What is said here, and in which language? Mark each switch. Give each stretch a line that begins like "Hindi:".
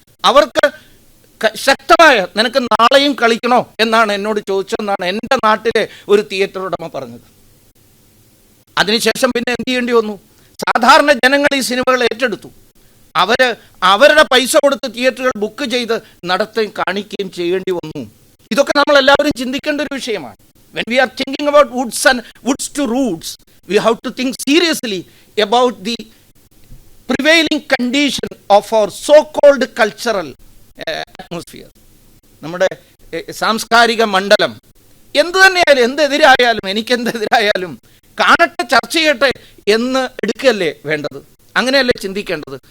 Malayalam: അവർക്ക് ശക്തമായ, നിനക്ക് നാളെയും കളിക്കണോ എന്നാണ് എന്നോട് ചോദിച്ചതെന്നാണ് എൻ്റെ നാട്ടിലെ ഒരു തിയേറ്റർ ഉടമ പറഞ്ഞത്. അതിനുശേഷം പിന്നെ എന്ത് ചെയ്യേണ്ടി വന്നു? സാധാരണ ജനങ്ങൾ ഈ സിനിമകൾ ഏറ്റെടുത്തു. അവരുടെ പൈസ കൊടുത്ത് തിയേറ്ററുകൾ ബുക്ക് ചെയ്ത് നടത്തുകയും കാണിക്കുകയും ചെയ്യേണ്ടി വന്നു. ഇതൊക്കെ നമ്മൾ എല്ലാവരും ചിന്തിക്കേണ്ട ഒരു വിഷയമാണ്.
English: When we are thinking about woods to roots, we have to think seriously about the prevailing condition of our so-called cultural atmosphere.
Malayalam: നമ്മുടെ സാംസ്കാരിക മണ്ഡലം എന്ത് തന്നെയായാലും, എന്തെതിരായാലും, എനിക്കെന്തെതിരായാലും കാണട്ടെ, ചർച്ച ചെയ്യട്ടെ എന്ന് എടുക്കുകയല്ലേ വേണ്ടത്, അങ്ങനെയല്ലേ ചിന്തിക്കേണ്ടത്.